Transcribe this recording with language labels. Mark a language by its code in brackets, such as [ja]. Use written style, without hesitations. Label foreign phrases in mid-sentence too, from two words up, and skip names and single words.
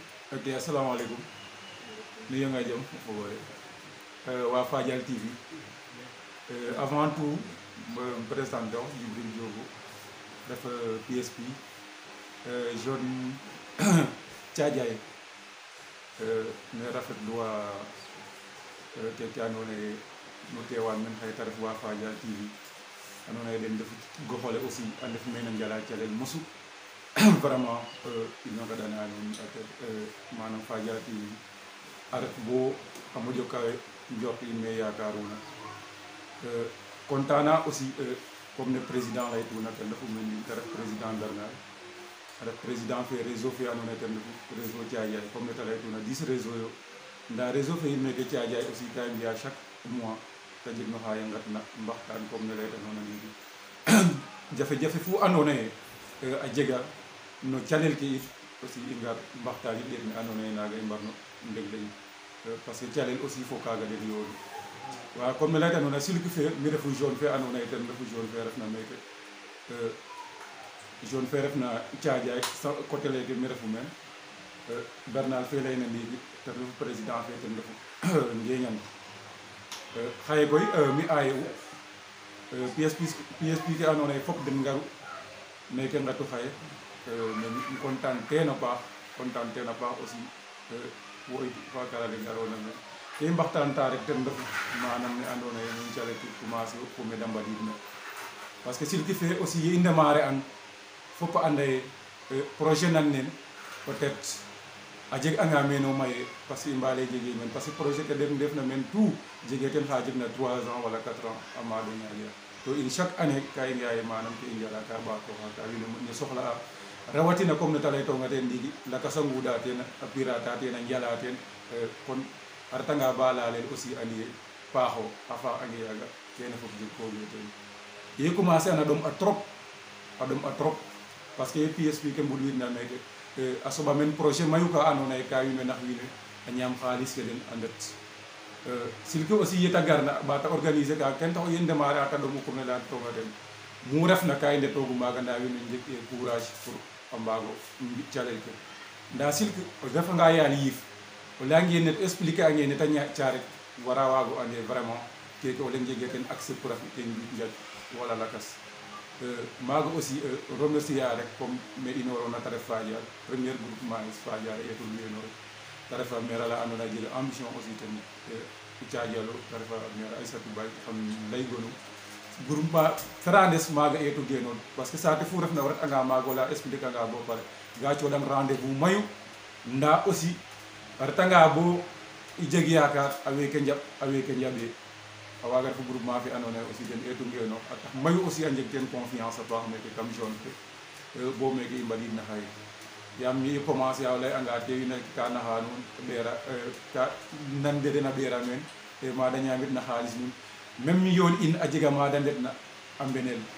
[srr] Ok, assalamualaikum. Ni nga jëm fo wa Fadial TV. [fr] Avant tout, [srr] me présente donc Djibril Diogo dafa PSP jeune Thiadiaye ne rafetlu waa te andoona yee nu teewaan men xaye ta ref wa Fadial TV andoona yee den ndefu goxole aussi a ndef meen a njala calel mosu vraiment ino ngaɗana nuun manam Fadial TV a ret bo a moƴo kawe njort in me yakaruna content na [fr] aussi comme [srr] ne président laytuna ten refu men te ref président Bernard a ref président fe réseau fe andoona yee ten refu réseau Thiadiaye comme ne ta laytuna 10 réseau yo nda réseau fe in meke Thiadiaye aussi ka i mbiya [fr] chaque mois [srr] te jeg no xa i ngatna mbaxtaan comme ne laytanoona ndiiki jafe-jafe fu andoona yee a jega no calel ke it aussi i ngar mbaxtaan it ɗeet ne andoona yee naaga i mbarno ndegle in [fr] parce que [srr] calel aussi fo kaaga den yoonu waaw comme ne laytanoona silk fe mi refu jaune fe andoona yee ten refu jaune fe refna meke jaune fe refna Thiadiaye côté leke mi refu meen Bernard fe layna ndiiki ten refu président fe ten refu Ngeñan xaye koy mi aaye u PSP ke andoona yee fop den ngaru meke ngatu xaye [fr] mais content [srr] teen a paax aussi wo it fakara le ngaroona meen ke i mbaxtaanta rek ten refu manam ne andoona yee nuun calel ke commencer fo me da mbadiidna [fr] parce que [srr] silki fe aussi ye i démarrer an fop a anda ye projet nan nen [fr] peut être [srr] a jeg anga meno maye [fr] parce que [srr] i mbaale jege men [fr] parce que [srr] projet ke den ndefna men tout jege ten xa jegna 3 ans wala 4 ans a maado ñaaƴa to in [fr] chaque année [srr] ka i ngaye manam ke i njala ka ɓaatoxa ka wiin we moƴno soxla'a rawatina comme ne ta laytonga teen ndiiki lakas a nguuɗa teen a pirata teen a njala teen kon a retanga ba lalel aussi andi ye paaxo a faax ange yaaga kene fop jeg kooge teen ye commencer ana ɗom a [fr] trop parce que [srr] PSP ke mbudwidna meke a soɓa men projet mayu ka andoona yee ka wiin we nax wiin we a ñaam xaalis ke den a ndet silke aussi yeta garna ɓata organiser ka ken taxu yen démarrer ata ɗomu comme ne laytonga teen mu refna ka i ndetoogu maaga nda wiin we njeg [fr] courage pour [srr] a mbaago mbi calel ke nda silk o refanga yaal yiif o leyange net expliquer ange neta ñaaƴta rek wara waago ande vraiment keke o leŋ jege ten [fr] accès pour [srr] a fi ten njaƴ wala lakas maaga [fr] aussi remercier [srr] a rek comme me inoorona ta ref Fadial [fr] premier groupement [srr] is Fadial a eetul weno rek ta ref a maire ala andoona yee a jega ambition aussi ten Thiadialo ta ref a maire Aissatou Baye xam laygonu groupement Ferrandes maaga eetu genoon [fr] parce que [srr] saate fu refna o retanga maaga wala expliquer anga bo pare ga cooɗang rendez-vous mayu nda aussi a retanga bo i jeg yaakaar a weeke njaɓ a weeke njaɓee a waaga ref groupement fe andoona yee aussi den eetu ngeenoox a tax mayu aussi a njeg teen confiance a paax meke kam zone fe bo meke i mbadiidna xaye yaam mi i commencer a o lay'anga te wiin we ka naxa nuun ɓeera ka nan de den a ɓeera meen maada ñaamitna xaalis nuun même yoon in a jega maada ndetna a mbenel